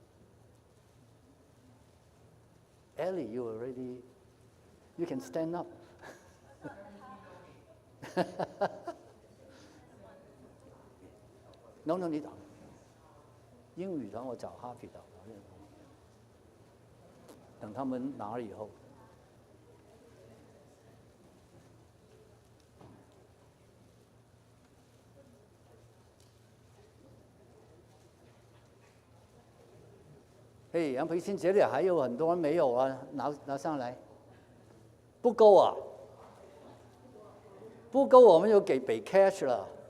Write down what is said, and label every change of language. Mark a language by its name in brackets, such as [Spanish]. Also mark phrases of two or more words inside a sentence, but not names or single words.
[Chinese] 上來。Ellie, [English] you can stand up. No， [Chinese] 你打英语团我找 Happy 的，等他们拿了以后。嘿，杨培新这里还有很多人没有啊，拿上来，不够啊，不够我们就给 cash 了。